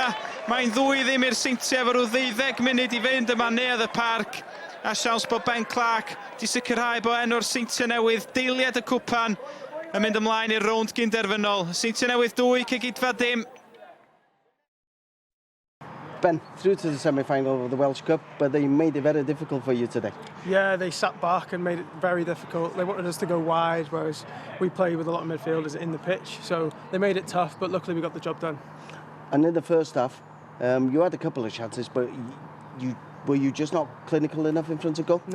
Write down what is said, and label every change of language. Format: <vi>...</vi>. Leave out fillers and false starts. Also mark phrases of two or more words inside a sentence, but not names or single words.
<cy>Mae'n ddwy ddim i'r Seintiau efo rhyw 12 munud i fynd yma neuadd y parc. A siawns bod Ben Clark di sicrhau bod enw'r Seintiau Newydd, deiliad y cwpan, yn mynd ymlaen i'r rownd gynderfynol. Seintiau Newydd 2, Cegidfa dim.</cy> <en>Ben, through to the semi-final of the Welsh Cup, but they made it very difficult for you today. Yeah, they sat back and made it very difficult. They wanted us to go wide, whereas we play with a lot of midfielders in the pitch. So they made it tough, but luckily we got the job done. And in the first half, you had a couple of chances, but were you just not clinical enough in front of goal?</en>